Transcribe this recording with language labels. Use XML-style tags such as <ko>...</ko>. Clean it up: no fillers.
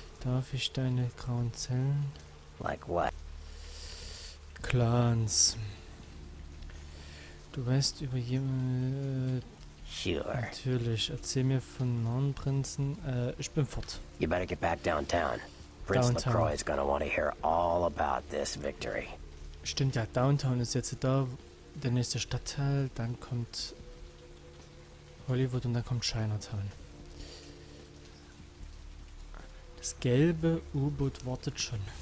<de>Darf ich deine grauen Zellen?</de> <en>Like what?</en> <de>Clans. Du weißt über jemanden...</de> <en>Sure.</en> <de>Natürlich. Erzähl mir von Narrenprinzen. Ich bin fort.</de> <en>You better get back downtown. Prince Downtown. LaCroix is gonna want to hear all about this victory.</en> <de>Stimmt ja, Downtown ist jetzt da, der nächste Stadtteil, dann kommt Hollywood und dann kommt Chinatown. Das gelbe U-Boot wartet schon.</de>